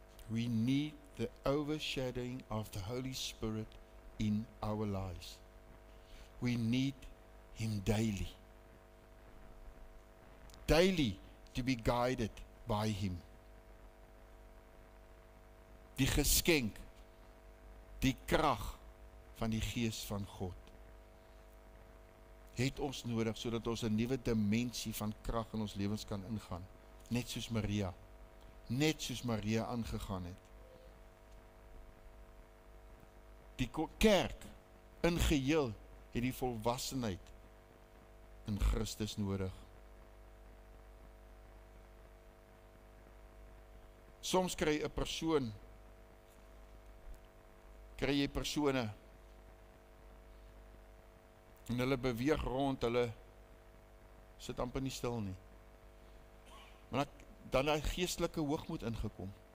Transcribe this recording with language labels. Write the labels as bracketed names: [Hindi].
[English] We need the overshadowing of the Holy Spirit in our lives. We need Him daily. Daily to be guided by Him. [Afrikaans] Die geskenk, die krag van die Gees van God het ons nodig sodat ons 'n nuwe dimensie van krag in ons lewens kan ingaan, net soos Maria aangegaan het. Die kerk in geheel het die volwassenheid in Christus nodig. Soms kry jy persone en hulle beweeg rond, hulle sit amper nie stil nie. Maar dan het geestelike hoogmoed ingekom.